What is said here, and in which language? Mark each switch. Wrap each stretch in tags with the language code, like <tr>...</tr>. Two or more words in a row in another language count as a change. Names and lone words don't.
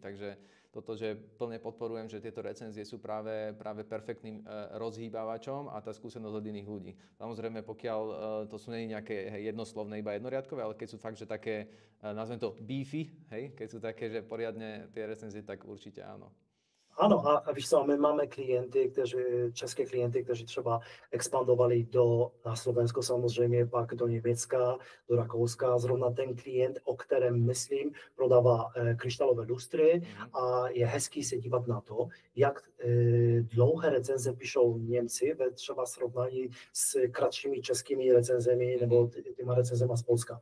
<sk>Takže toto, že plne podporujem, že tieto recenzie sú práve perfektným rozhýbavačom a tá skúsenosť od iných ľudí. Samozrejme, pokiaľ to sú nie nejaké jednoslovné, iba jednoriadkové, ale keď sú fakt, že také, nazvem to beefy, hej, keď sú také, že poriadne tie recenzie, tak určite áno. Áno,</sk> <cs>a víš co, my máme klienty, české klienty, kteří třeba expandovali na Slovensko samozřejmě, pak do Německa, do Rakouska. Zrovna ten klient, o kterém myslím, prodává kryštálové lustry a je hezký se dívat na to, jak dlouhé recenze píšou Němci ve třeba srovnání s kratšími českými recenzemi nebo těma recenzema z Polska.</cs>